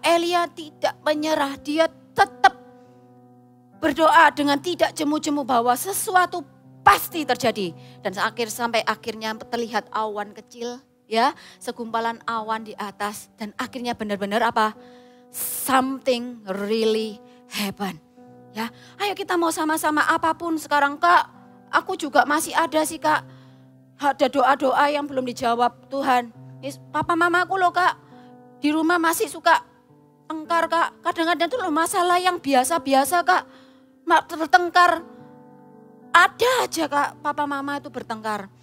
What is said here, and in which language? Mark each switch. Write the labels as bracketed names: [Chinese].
[Indonesian] Elia tidak menyerah, dia tetap berdoa dengan tidak jemu-jemu bahwa sesuatu pasti terjadi. Dan sampai akhirnya terlihat awan kecil, ya, segumpalan awan di atas. Dan akhirnya benar-benar apa? [English] Something really happen. [Indonesian] Ya, ayo kita mau sama-sama apapun sekarang Kak. Aku juga masih ada sih Kak. Ada doa-doa yang belum dijawab Tuhan. Papa mamaku loh Kak, di rumah masih suka tengkar Kak. Kadang-kadang tuh loh masalah yang biasa-biasa Kak. Bertengkar, ada aja Kak papa mama itu bertengkar.